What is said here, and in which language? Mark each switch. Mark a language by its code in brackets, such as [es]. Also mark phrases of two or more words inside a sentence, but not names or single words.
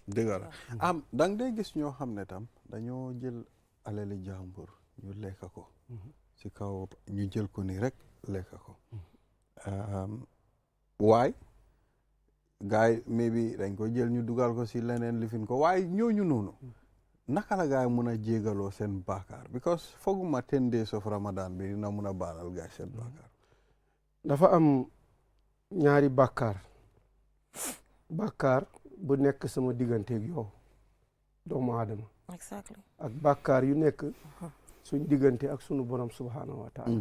[wo] dëgg la da nga dee gis ñoo xam ne tam dañoo jël alali jàmbur ñu lekk ko si kaw ñu jël ko nii rek lekk ko waaye gars yi maybe dañ ko jël ñu dugal ko si leneen lifin ko waaye ñooñu noonu naka la gars yi mun a jégaloo seen baakaar because fooguma [en] 10 days of Ramadan [wo] bi dina mun a baalal gars yi seen baakaar dafa am ñaari bàkkaar bu nekk sama digganteeg yow doomu aadama exactly ak bàkkaar yu nekk suñ diggante ak sunu borom [ar] subhanahu wa taala